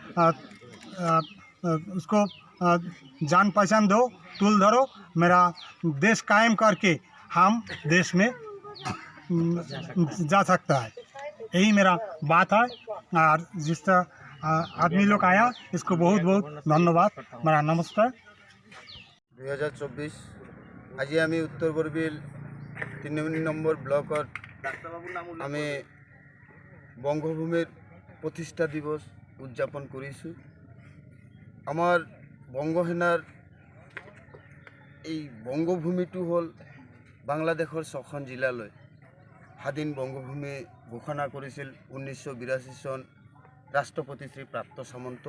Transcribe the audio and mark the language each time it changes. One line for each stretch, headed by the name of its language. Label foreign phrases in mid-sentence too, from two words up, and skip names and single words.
Hindi: उसको जान पहचान दो, तुल धरो, मेरा देश कायम करके हम देश में जा सकता है। यही मेरा बात है। और जिस तरह आदमी लोग आया, इसको बहुत बहुत धन्यवाद। मेरा नमस्कार।
Assamese: 2024 আজি আমি উত্তৰ বৰবিল 3 নম্বৰ ব্লকত আমি বংগভূমিৰ প্ৰতিষ্ঠা দিৱস উদযাপন কৰিছোঁ। আমাৰ বংগসেনাৰ এই বংগভূমিটো হ'ল বাংলাদেশৰ 6খন জিলালৈ স্বাধীন বংগভূমি ঘোষণা কৰিছিল 1982 চন ৰাষ্ট্ৰপতি শ্ৰী প্ৰাপ্ত সামন্ত।